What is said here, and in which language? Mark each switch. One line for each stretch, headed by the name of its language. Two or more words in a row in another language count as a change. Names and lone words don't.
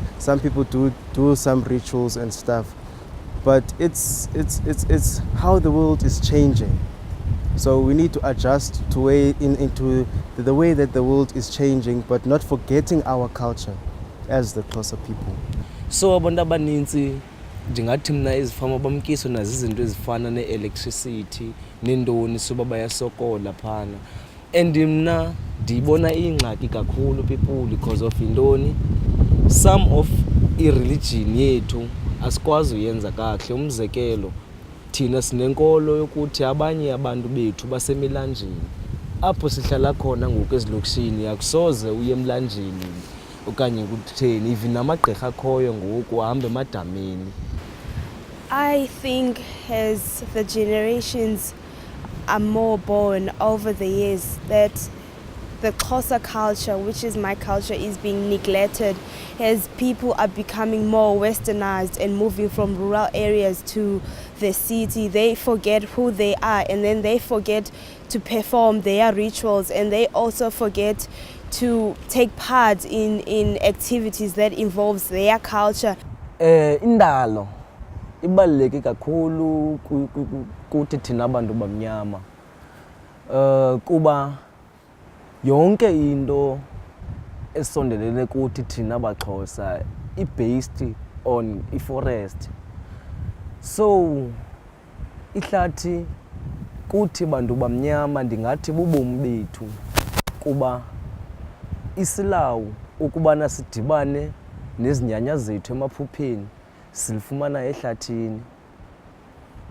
English: Some people do some rituals and stuff, but it's how the world is changing. So we need to adjust to into the way that the world is changing, but not forgetting our culture as the Xhosa people.
Xhosa: So abantu abaninzi ndingathi mna ezifama bamkiswa nazo izinto ezifana ne-electricity nendoni soba bayasokola phana. And mna ndiyibona ingxaki kakhulu
English: people because of
Xhosa: indoni.
English: Some of
Xhosa: i-religion yethu asikwazi uyenza kakuhle. Umzekelo, thina sinenkolo yokuthi abanye abantu bethu basemilanjeni. Apho sihlala khona ngoku ezilokishini akusoze uye emlanjeni okanye kutheni, even namagqirha akhoyo ngoku ahambe emadameni.
English: I think as the generations are more born over the years, that the Xhosa culture, which is my culture, is being neglected as people are becoming more westernized and moving from rural areas to the city. They forget who they are, and then they forget to perform their rituals, and they also forget to take part in activities that involves their culture.
Xhosa: Indalo ibaluleke kakhulu kuthi thina abantu bamnyama, kuba yonke into esondelele kuthi thina baxhosa i-
English: based on
Xhosa: i-forest. So ihlathi kuthi bantu bamnyama ndingathi bubomi bethu, kuba isilawu ukubana sidibane nezinyanya zethu emaphupheni silifumana ehlathini.